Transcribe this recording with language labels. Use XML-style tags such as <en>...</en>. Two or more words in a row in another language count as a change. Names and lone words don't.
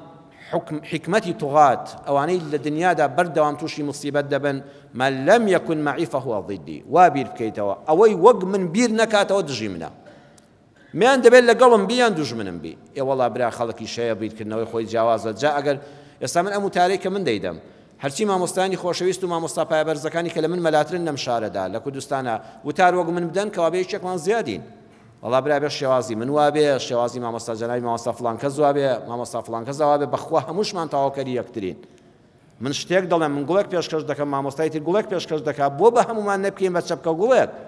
<ckb>حکمەتی توغات ئەوانەی لە دنیادا بەردەوام تووشی مصیبەت دەبن</ckb> <ar>من لم يكن معي فهو ضدي</ar> <ckb>وا بیر بکەیتەوە ئەوەی وەک من بیر نەکاتەوە دژی منە میان دەبێت لەگەڵم بیان دوژمنم بی ئێ وەڵا برا خەڵکی شەیە بیرکردنەوەی خۆی جیاوازە جا ئەگەر ئێستا من ئەم وتارەی کە من دەیدەم هەرچی مامۆستانی خۆشەویست و مامۆستا پایەبەرزەکانی کە لە من مەلاترن لەم شارەدا لە کوردستانە وتار وەک من بدەن کەوا بێ یەکێکمان زیادین وەڵا برا بێ شێوازی من وابێ شێوازی مامۆستا جەنابی مامۆستا فڵان کەس وابێ مامۆستا فڵان کەس وابێ بەخوا هەمووشمان تەواوکەری یەکترین من شتێک دەڵێم من گوڵێک پێشکەش دەکەم مامۆستای تر گوڵێک پێشکەش دەکات بۆ بە هەمومان نەبکەین بە چەپکە گوڵێک</ckb>